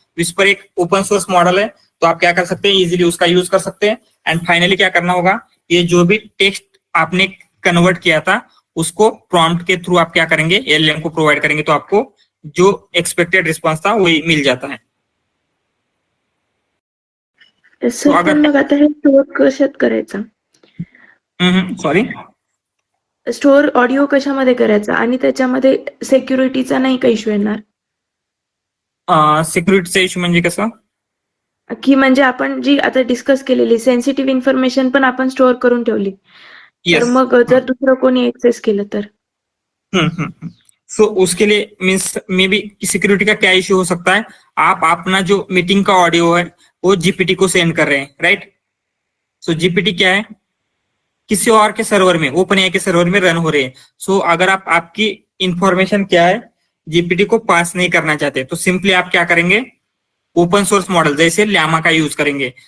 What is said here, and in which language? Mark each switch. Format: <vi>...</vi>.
<hi>Whisper एक open source model है, तो आप क्या कर सकते हैं, इजीली उसका यूज कर सकते हैं। एंड फाइनली क्या करना होगा, ये जो भी टेक्स्ट आपने कन्वर्ट किया था उसको प्रॉम्प्ट के थ्रू आप क्या करेंगे, एलएलएम को प्रोवाइड करेंगे, तो आपको जो एक्सपेक्टेड रिस्पॉन्स था वही मिल जाता है। सर अगर-</hi> <mr>पण मग आता हे स्टोअर कशात करायचा, सॉरी, स्टोअर ऑडिओ कशामध्ये करायचा आणि त्याच्यामध्ये सिक्युरिटीचा नाही का इश्यू येणार, सिक्युरिटीचा इश्यू म्हणजे कसं, की म्हणजे आपण जी आता डिस्कस केलेली सेन्सिटिव्ह इन्फॉर्मेशन पण आपण स्टोअर करून ठेवली, तर</mr> <en>yes,</en> <mr>मग जर दुसरं कोणी एक्सेस केलं तर</mr> <hi>सो उसके लिए मीन्स मे बी सिक्योरिटी का क्या इश्यू हो सकता है, आप अपना जो मीटिंग का ऑडियो है वो जीपीटी को सेंड कर रहे हैं, राइट। सो जीपीटी क्या है, किसी और के सर्वर में, ओपन एआई के सर्वर में रन हो रहे हैं। सो अगर आप आपकी इंफॉर्मेशन क्या है जीपीटी को पास नहीं करना चाहते, तो सिंपली आप क्या करेंगे, ओपन सोर्स मॉडल जैसे llama का यूज करेंगे।</hi>